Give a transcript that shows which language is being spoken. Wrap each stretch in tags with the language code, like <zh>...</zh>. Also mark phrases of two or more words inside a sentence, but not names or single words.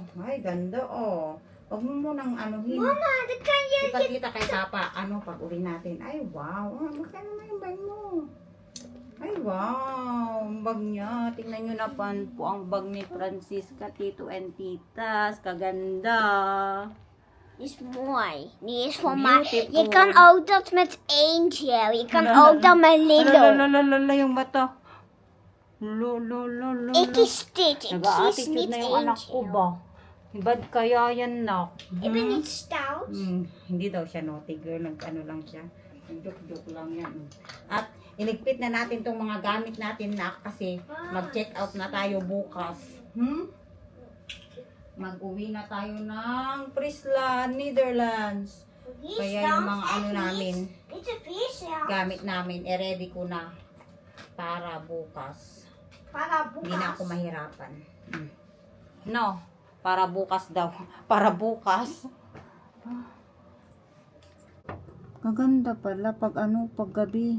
<tl>Ay, ganda, oh. Huwag mo munang anuhin. Mama, the kanya. Ipakita kay Papa, ano, pag uli natin. Ay, wow! Ah, magkano na yung bag mo? Ay, wow! Ang bag niya. Tingnan nyo na po ang bag ni Francisca, Tito and Titas. Kaganda.</tl> <nl>Is mooi. Die is voor mij.</nl> <en>Beautiful.</en> <nl>Je kan ook dat met eentje. Je kan ook dat met Lilo.</nl> <tl>Lalalala yung mata. Lolo.</tl> <nl>Ik is Stitch. Ik kies</nl> <tl>Nag-a-attitude</tl> <nl>niet</nl> <tl>na yung anak ko</tl> <nl>eentje.</nl> <tl>ba? Bad kaya yan, nak?</tl> <nl>Ik ben niet stout.</nl> <tl>Hindi daw siya</tl> <en>naughty girl.</en> <tl>Nag-ano lang siya. Joke lang yan. At iligpit na natin tong mga gamit natin na kasi mag-check out na tayo bukas. Mag-uwi na tayo ng Friesland, Netherlands. Kaya yung mga ano namin,</tl> <en>It's a fish.</en> <tl>gamit namin, ready ko na para bukas. Para Hindi na ako mahirapan. No, para bukas daw. Para bukas. Kaganda pala pag ano, pag gabi.</tl>